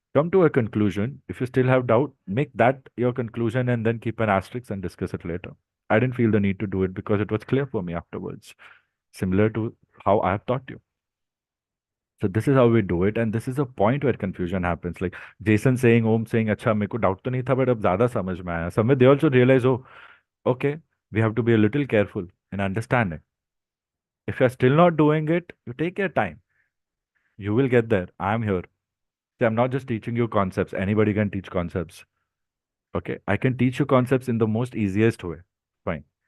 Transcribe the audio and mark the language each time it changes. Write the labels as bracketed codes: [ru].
[en] Come to a conclusion. If you still have doubt, make that your conclusion and then keep an asterisk and discuss it later. I didn't feel the need to do it because it was clear for me afterwards, similar to how I have taught you. So this is how we do it, and this is a point where confusion happens. Like Jason saying, Om saying, [hi] "अच्छा मेरे को doubt तो नहीं था, [en] but [hi] अब ज़्यादा समझ में आया." [en] Somewhere they also realize, oh, okay, we have to be a little careful in understanding. If you're still not doing it, you take your time. You will get there. I'm here. See, I'm not just teaching you concepts. Anybody can teach concepts. Okay, I can teach you concepts in the most easiest way. Fine.